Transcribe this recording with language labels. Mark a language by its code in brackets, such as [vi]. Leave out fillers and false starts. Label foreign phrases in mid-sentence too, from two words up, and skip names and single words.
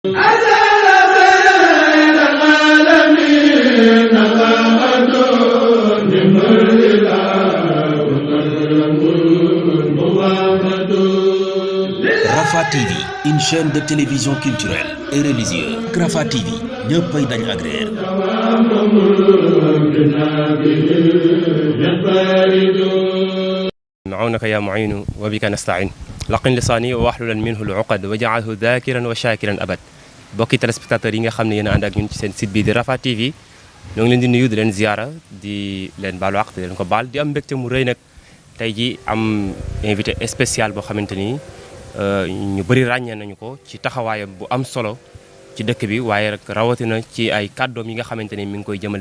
[fr] Rafah TV, une chaîne de télévision culturelle et religieuse. [wo] Rafah TV ñëppay dañ agréer. [ar] نعونك يا معين وبك نستعين لقن لساني واحلل منه العقد وجعله ذاكرا وشاكرا أبد [wo] bokki téléspectateurs yi nga xam ne yéen a ànd ak ñun ci seen site bi di Rafah TV ñoo ngi leen di nuyu di leen ziara di leen baalu àq di leen ko baal di am mbégte mu rëy nag tey ji am [fr] invité spécial [wo] boo xamante ni ñu bëri ràññee nañu ko ci taxawaayam bu am solo ci dëkk bi waaye rek rawatina ci ay kàddoom yi nga xamante ni mi ngi koy jëmale